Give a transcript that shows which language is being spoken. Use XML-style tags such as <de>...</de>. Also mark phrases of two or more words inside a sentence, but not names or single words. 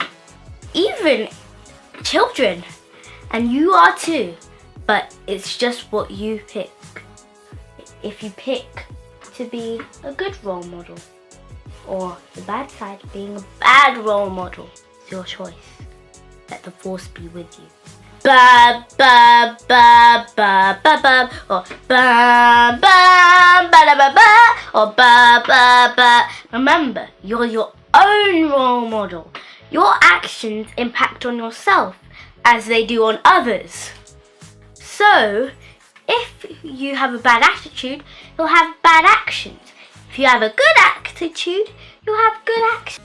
<en>Even children. And you are too. But it's just what you pick. If you pick to be a good role model, or the bad side, being a bad role model, it's your choice. Let the force be with you. Ba ba ba ba ba ba, or ba ba ba ba ba ba, or ba ba ba. Remember, you're your own role model. Your actions impact on yourself as they do on others. So, if you have a bad attitude, you'll have bad actions. If you have a good attitude, you'll have good actions.</en>